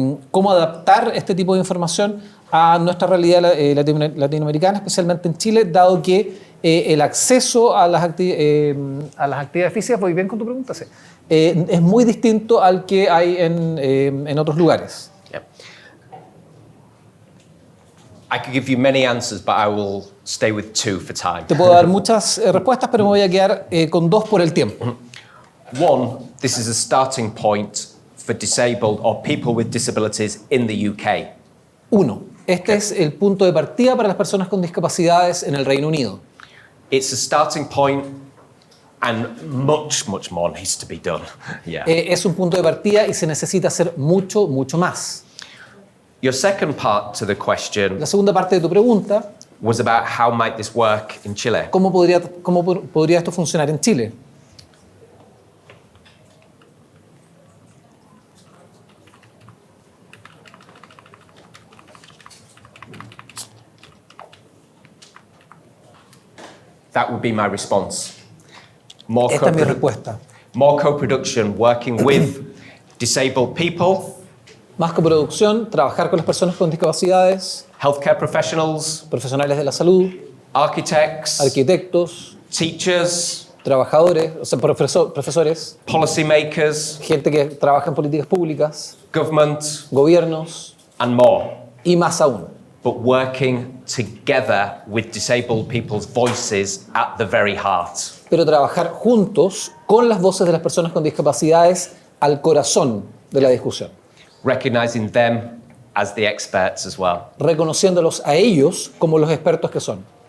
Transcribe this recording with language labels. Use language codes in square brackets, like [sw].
[es] ¿Cómo adaptar este tipo de información a nuestra realidad latinoamericana, especialmente en Chile, dado que el acceso a las actividades físicas, voy bien con tu pregunta, sí, es muy distinto al que hay en otros lugares? [en] Yeah. I could give you many answers, but I will stay with two for time. [es] Te puedo dar muchas respuestas, pero me voy a quedar con dos por el tiempo. [en] One, this is a starting point for disabled or people with disabilities in the UK. [es] Uno, este es el punto de partida para las personas con discapacidades en el Reino Unido. [en] It's a starting point, and much, much more needs to be done. Yeah. [es] Es un punto de partida y se necesita hacer mucho, mucho más. [en] Your second part to the question [es] La segunda parte de tu pregunta, [en] was about how might this work in Chile. [es] ¿cómo podría esto funcionar en Chile? [en] That would be my response. More [es] Esta es mi respuesta. [en] more co-production, working with disabled people, [es] Más coproducción, trabajar con las personas con discapacidades, [en] healthcare professionals, [es] profesionales de la salud, [en] architects, [es] arquitectos, [en] teachers, [es] trabajadores, o sea, profesores, [en] policymakers, [es] gente que trabaja en políticas públicas, [en] government, [es] gobiernos, [en] and more. [es] y más aún. [en] But working together with disabled people's voices at the very heart. [es] Pero trabajar juntos con las voces de las personas con discapacidades al corazón de la discusión, [en] Recognizing them as the experts as well. [es] reconociéndolos a ellos como los expertos que son.